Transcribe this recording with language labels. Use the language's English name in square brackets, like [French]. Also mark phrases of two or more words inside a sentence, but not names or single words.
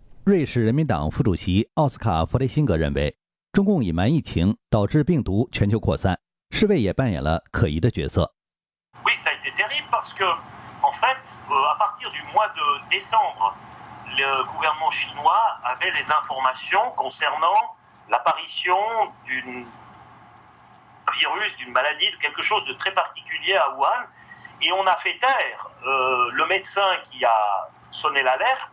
[Chinese] 瑞士人民党副主席奥斯卡·弗雷辛格认为，中共隐瞒疫情导致病毒全球扩散，世卫也扮演了可疑的角色。 [French] Oui, ça a été terrible parce que, en fait, à partir du mois de décembre, le gouvernement chinois avait les informations concernant l'apparition d'un virus, d'une maladie, de quelque chose de très particulier à Wuhan, et on a fait taire le médecin qui a sonné l'alerte.